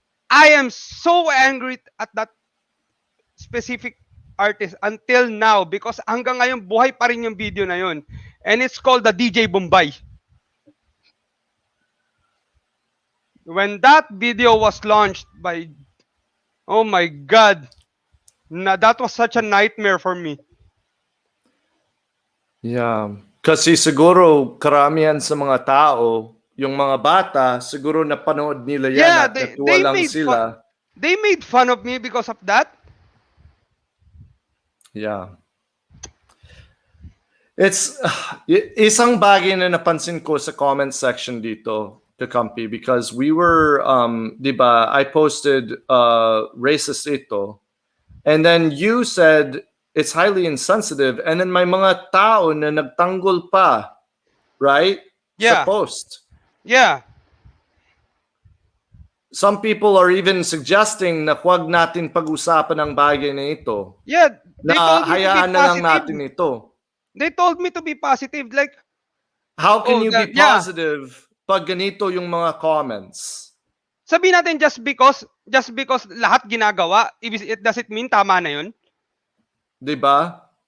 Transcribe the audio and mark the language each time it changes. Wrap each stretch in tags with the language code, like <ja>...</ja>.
<en>I am so angry at that specific artist until now because</en> <tl>hanggang ngayon buhay pa rin yung video na yun.</tl> <en>And it's called the DJ Bombay. When that video was launched by, oh my God, that was such a nightmare for me. Yeah.</en> <tl>Kasi siguro karamihan sa mga tao, yung mga bata, siguro napanood nila yan at natuwa lang sila.</tl> <en>They made fun of me because of that. Yeah. It's</en> <tl>isang bagay na napansin ko sa comment section dito,</tl> <en>Kakamping, because we were, diba, I posted racist ito, and then you said it's highly insensitive, and then</en> <tl>may mga tao na nagtanggol pa,</tl> <en>right? Yeah.</en> <tl>Sa post.</tl> <en>Yeah. Some people are even suggesting</en> <tl>na huwag natin pag-usapan ang bagay na ito.</tl> <en>Yeah, they told me to be</en> <tl>hayaan na lang</tl> <en>positive.</en> <tl>natin ito.</tl> <en>They told me to be positive. Like, how can you be positive</en> <tl>pag ganito yung mga comments? Sabihin natin</tl> <en>just because</en> <tl>lahat ginagawa,</tl> <en>does it mean</en> <tl>tama na yun? Diba?</tl>